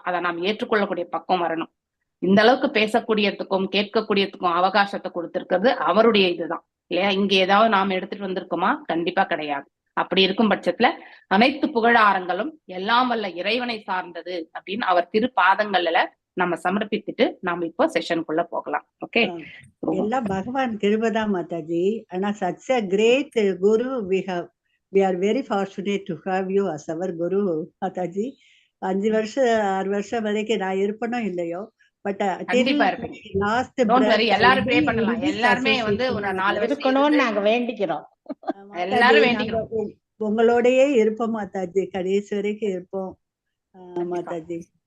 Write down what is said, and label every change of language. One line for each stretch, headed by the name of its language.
Tamil: அதை நாம் ஏற்றுக்கொள்ளக்கூடிய பக்கம் வரணும். இந்த அளவுக்கு பேசக்கூடியதுக்கும் கேட்கக்கூடியதுக்கும் அவகாசத்தை கொடுத்திருக்கிறது அவருடைய இதுதான் இல்லையா? இங்க ஏதாவது நாம எடுத்துட்டு வந்திருக்கோமா? கண்டிப்பா கிடையாது. அப்படி இருக்கும் பட்சத்துல அனைத்து புகழாரங்களும் எல்லாம் வல்ல இறைவனை சார்ந்தது அப்படின்னு அவர் திருப்பாதங்கள்ல நம்ம சமர்ப்பித்துட்டு நாம இப்போ செஷனுக்குள்ள போகலாம். ஓகே, எல்லாம் பகவான் கிருபைதான் மாதாஜி. ஆனா
English: such a great guru we are very fortunate to have you as our guru Mataji.
Tamil: 5 வருஷம் 6 வருஷம் வரைக்கும் நான் இருப்பனோ இல்லையோ, பட் லாஸ்ட் எல்லாரும் ப்ரே பண்ணலாம். எல்லாருமே வந்து ஒரு 4 வருஷம் இருக்கணும்னு நாங்க வேண்டிக்கிறோம். எல்லாரும் வேண்டிக்கிறோம். உங்களோடயே இருப்போம் மாதாஜி, கடைசி வரைக்கும் இருப்போம் மாதாஜி.